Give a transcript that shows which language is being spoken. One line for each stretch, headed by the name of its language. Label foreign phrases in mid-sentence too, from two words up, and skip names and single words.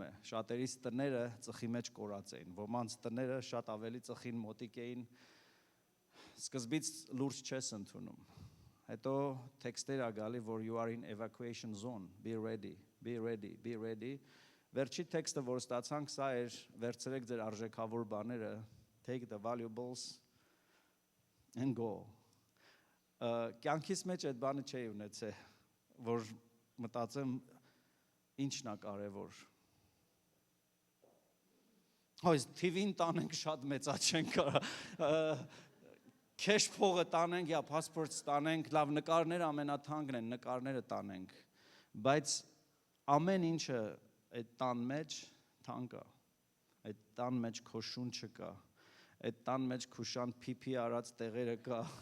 Armenian: է։ Շատերիս տները ծխի մեջ կորած էին, ոմանց տները շատ ավելի ծխին մոտիկ էին, սկզբից լուրջ չես ընդունում։ Հետո տեքստեր ա գալի, որ
English: you are in evacuation zone, be ready, be ready, be ready։
Armenian: Վերջի տեքստը, որ ստացանք, սա էր, վերցրեք ձեր արժեքավոր բաները,
English: take the valuables and go։
Armenian: Կյանքիս մեջ այդ բանը չէի ունեցել, որ մտածեմ ինչն ա կարևոր։ Հույս TV-ին տանենք շատ մեծա չենք կարա։ Քեշ փողը տանենք, या passport տանենք, լավ նկարները ամենաթանկն են, նկարները տանենք, բայց ամեն ինչը այդ տան մեջ թանկ է, այդ տան մեջ քո շունչը կա, այդ տան մեջ քո շան փիփի արած տեղերը կա,